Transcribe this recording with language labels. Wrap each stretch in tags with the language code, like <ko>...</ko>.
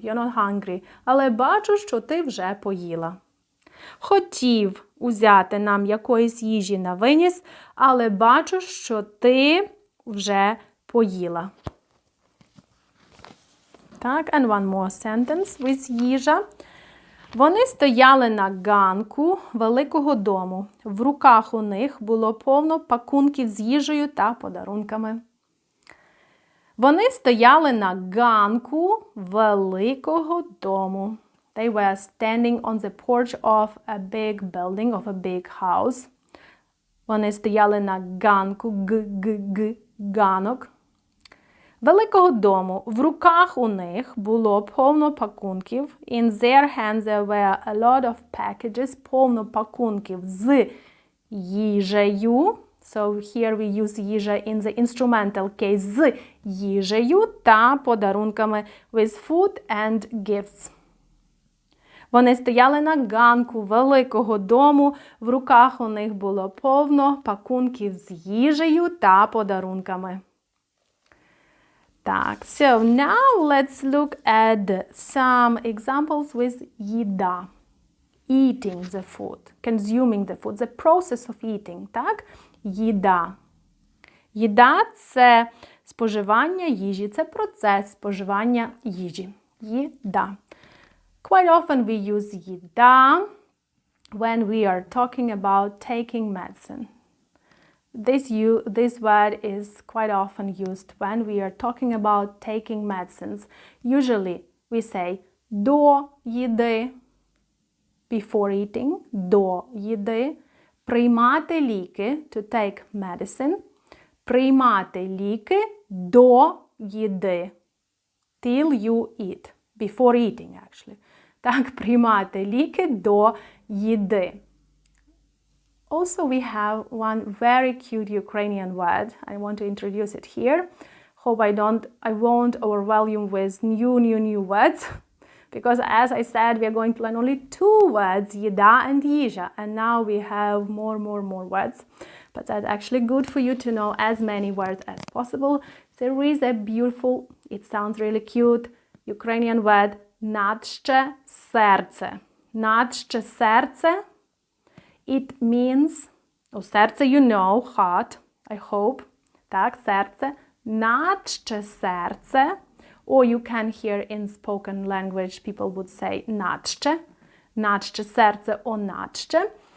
<en>You're not hungry.</en> <uk>Але бачу, що ти вже поїла. Хотів узяти нам якоїсь їжі на виніс, але бачу, що ти вже поїла.</uk> <en>Так, and one more sentence with їжа.</en> <uk>Вони стояли на ганку великого дому. В руках у них було повно пакунків з їжею та подарунками. Вони стояли на ганку великого дому.</uk> <en>They were standing on the porch of a big building, of a big house.</en> <uk>Вони стояли на ганку, ганок. Великого дому. В руках у них було повно пакунків.</uk> <en>In their hands there were a lot of packages,</en> <uk>повно пакунків з їжею.</uk> <en>So here we use їжа in the instrumental case,</en> <uk>з їжею та подарунками,</uk> <en>with food and gifts.</en> <uk>Вони стояли на ганку великого дому, в руках у них було повно пакунків з їжею та подарунками.</uk> <en>Так, so now let's look at some examples with yida. Eating the food, consuming the food, the process of eating, так?</en> <uk>Їда. Їда – це споживання їжі, це процес споживання їжі. Їда.</uk> <en>Quite often we use yida when we are talking about taking medicine. This word is quite often used when we are talking about taking medicines. Usually we say до їди, before eating,</en> <uk>до їди, приймати ліки,</uk> <en>to take medicine,</en> <uk>приймати ліки до їди,</uk> <en>till you eat, before eating actually.</en> <uk>Так, приймати ліки до їди.</uk> <en>Also we have one very cute Ukrainian word. I want to introduce it here. Hope I won't overwhelm you with new words. Because as I said, we are going to learn only 2 words, їда and їжа. And now we have more words. But that's actually good for you to know as many words as possible. There is a beautiful, it sounds really cute, Ukrainian word, наче серце.</en> <uk>Наче серце.</uk> <en>It means, серце you know, heart, I hope.</en> <uk>Так, серце. Наче серце.</uk> <en>Or you can hear in spoken language, people would say наче.</en> <uk>Наче серце or наче.</uk>